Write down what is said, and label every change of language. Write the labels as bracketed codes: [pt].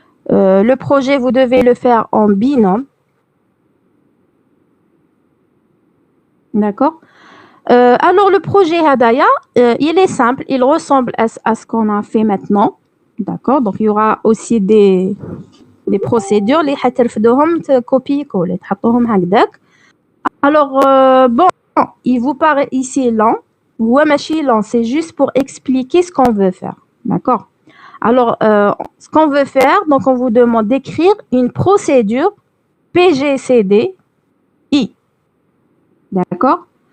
[fr] Le projet, vous devez le faire en binôme. D'accord? Alors, le projet Hadaya, il est simple. Il ressemble à ce qu'on a fait maintenant. D'accord? Donc, il y aura aussi des procédures. [ar] اللي حترفدوهم [fr] copier-coller. [ar] تحطوهم هكذاك. [fr] Alors, bon, il vous paraît ici lent. Ouais, [ar] ماشي [fr] lent. C'est juste pour expliquer ce qu'on veut faire. D'accord? Alors, ce qu'on veut faire, donc on vous demande d'écrire une procédure PGCDI. D'accord?